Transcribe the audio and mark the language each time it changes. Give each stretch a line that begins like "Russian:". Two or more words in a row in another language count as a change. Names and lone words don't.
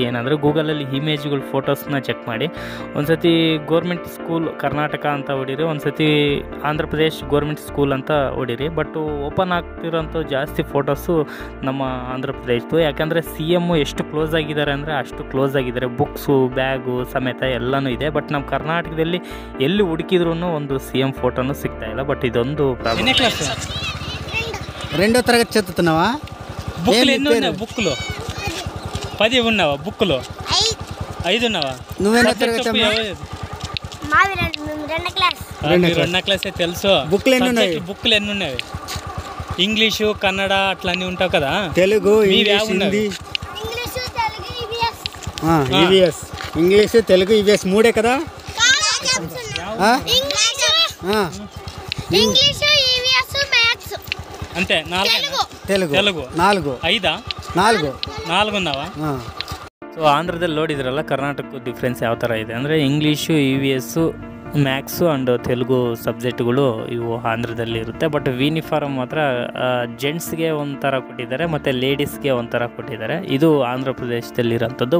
Kannada: ಏನಂದರೆ ಗೂಗಲಲ್ಲಿ ಇಮೇಜ್ಗಳು ಫೋಟೋಸ್ನ ಚೆಕ್ ಮಾಡಿ. ಒಂದು ಸತಿ
English: government school
Kannada: ಕರ್ನಾಟಕ ಅಂತ ಹೊಡೀರಿ, ಒಂದು ಸತಿ ಆಂಧ್ರ ಪ್ರದೇಶ್
English: government school
Kannada: ಅಂತ ಹೊಡೀರಿ. ಬಟ್ ಓಪನ್ ಆಗ್ತಿರೋಂಥ ಜಾಸ್ತಿ ಫೋಟೋಸು ನಮ್ಮ ಆಂಧ್ರ ಪ್ರದೇಶದ್ದು. ಯಾಕಂದರೆ CM ಎಷ್ಟು ಕ್ಲೋಸ್ ಆಗಿದ್ದಾರೆ ಅಂದರೆ ಅಷ್ಟು ಕ್ಲೋಸ್ ಆಗಿದ್ದಾರೆ. ಬುಕ್ಸು, ಬ್ಯಾಗು ಸಮೇತ ಎಲ್ಲನೂ ಇದೆ. ಬಟ್ ನಮ್ಮ ಕರ್ನಾಟಕದಲ್ಲಿ ಎಲ್ಲಿ ಹುಡುಕಿದ್ರೂ ಒಂದು CM ಫೋಟೋನು ಸಿಗ್ತಾಯಿಲ್ಲ. ಬಟ್ ಇದೊಂದು ప్రాబ్లం.
Telugu: రెండో తరగతి చదువుతున్నావా? బుక్లు ఎన్ని ఉన్నాయి? బుక్లు 10 ఉన్నావా? బుక్లు 5 ఉన్నావా? నువ్వెన్నో తరగతి? రెండో క్లాసే తెలుసు. బుక్లు ఎన్ని ఉన్నాయి? బుక్లు ఎన్ని ఉన్నాయి? ఇంగ్లీషు, కన్నడ అట్లా అన్నీ ఉంటావు కదా. తెలుగు, ఇంగ్లీష్, హిందీ. EVS ఇంగ్లీష్, తెలుగు, EVS మూడే కదా? ఇంగ్లీష్, EVS, మ్యాథ్స్ అంతే. తెలుగు 4. 4 ఉన్నావా?
Kannada: ಸೊ ಆಂಧ್ರದಲ್ಲಿ ನೋಡಿದ್ರಲ್ಲ ಕರ್ನಾಟಕದ ಡಿಫ್ರೆನ್ಸ್ ಯಾವ ಥರ ಇದೆ ಅಂದರೆ, ಇಂಗ್ಲೀಷು, EVS,
English: maths and
Kannada: ತೆಲುಗು ಸಬ್ಜೆಕ್ಟ್ಗಳು ಇವು ಆಂಧ್ರದಲ್ಲಿ ಇರುತ್ತೆ. ಬಟ್ ಯೂನಿಫಾರ್ಮ್ ಮಾತ್ರ ಜೆಂಟ್ಸ್ಗೆ ಒಂಥರ ಕೊಟ್ಟಿದ್ದಾರೆ ಮತ್ತು ಲೇಡೀಸ್ಗೆ ಒಂಥರ ಕೊಟ್ಟಿದ್ದಾರೆ. ಇದು ಆಂಧ್ರ ಪ್ರದೇಶದಲ್ಲಿರೋಂಥದ್ದು.